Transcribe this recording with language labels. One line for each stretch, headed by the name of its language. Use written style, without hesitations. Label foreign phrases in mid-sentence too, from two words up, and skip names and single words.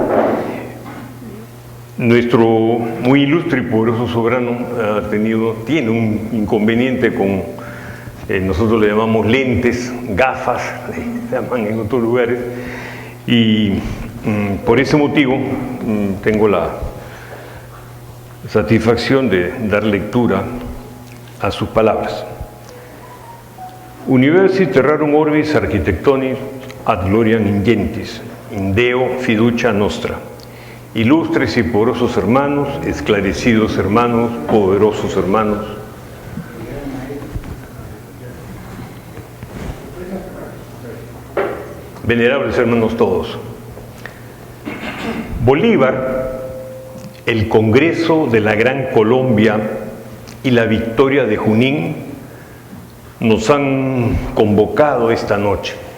Spanish: Nuestro muy ilustre y poderoso soberano tiene un inconveniente con, nosotros le llamamos lentes, gafas, le llaman en otros lugares, y por ese motivo tengo la satisfacción de dar lectura a sus palabras.
Latin: Universi terrarum orbis architectonis ad gloriam ingentis, in Deo fiducia nostra.
Spanish: Ilustres y poderosos hermanos, esclarecidos hermanos, poderosos hermanos. Venerables hermanos todos. Bolívar, el Congreso de la Gran Colombia y la victoria de Junín nos han convocado esta noche.